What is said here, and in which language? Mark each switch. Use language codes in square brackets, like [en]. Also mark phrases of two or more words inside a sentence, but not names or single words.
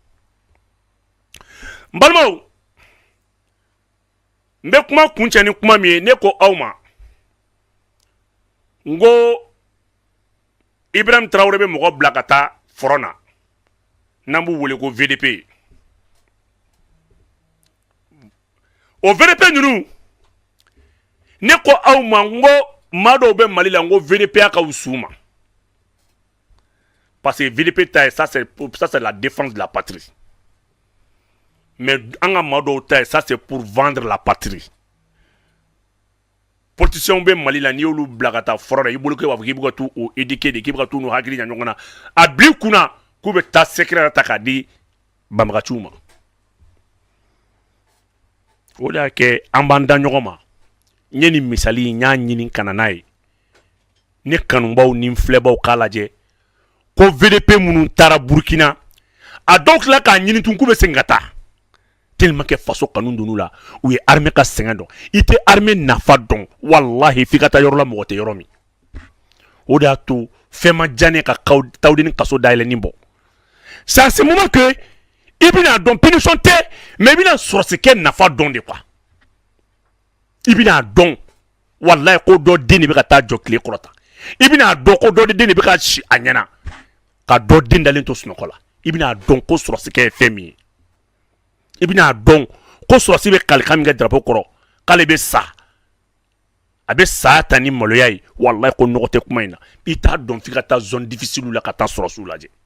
[bm] n balimaw n bɛ kuma kuncɛ ni kuma min ye ne ko aw ma n ko Ibrahim Traoré bɛ mɔgɔ bila ka taa front na n'an b'u wele ko VDP o VDP ninnu ne ko aw ma n ko maa dɔw bɛ Mali la n ko VDP ya ka wusu ma parce que VDP ta ye [fr] ça c'est la défense de la patrie [bm] mais an ka maa dɔw ta ye [fr] ça c'est pour vendre la patrie [bm] politiciens bɛ Mali la n'i y'olu bila ka taa fɔlɔ la i bolo k'e b'a fɔ k'i bɛ ka t'u éduquer de k'i bɛ ka t'u n'u hakili ɲa ɲɔgɔn na a bil'i kunna k'u bɛ taa secret ta k'a di banbagaciw ma o de y'a kɛ an b'an da ɲɔgɔn ma n ye nin misali n y'a ɲini ka na n'a ye ne kanubaw ni n filɛbaw k'a lajɛ ko VDP minnu taara Burkina a dɔw tila k'a ɲini tun k'u bɛ segin ka taa [fr] tellement que [bm] faso kanu donn'u la u ye armée ka sɛgɛn dɔn i tɛ armée nafa dɔn wallahi f'i ka taa yɔrɔ la mɔgɔ tɛ yɔrɔ min o de y'a to fɛn ma diya ne ka Tawudeni kaso dayɛlɛni bɔ [fr] c'est à ce moment que [bm] i bɛna dɔn punition tɛ mais i bɛna sɔrɔsi kɛ nafa dɔn [fr] de quoi [bm] i bɛna dɔn wallahi ko dɔ den de bɛ ka taa jɔ tile kɔrɔ tan i bɛna dɔn ko dɔ den de bɛ ka si a ɲɛna ka dɔ den dalen to sunɔgɔ la i bɛna dɔn ko sɔrɔsi kɛ ye fɛn min ye i bɛna dɔn ko sɔrɔsi bɛ kalikan min kɛ drapeau kɔrɔ k'ale bɛ sa a bɛ saya ta ni maloya ye wallahi ko nɔgɔ tɛ kuma in na i t'a dɔn f'i ka taa [fr] zone difficile [bm] la ka taa sɔrɔsiw lajɛ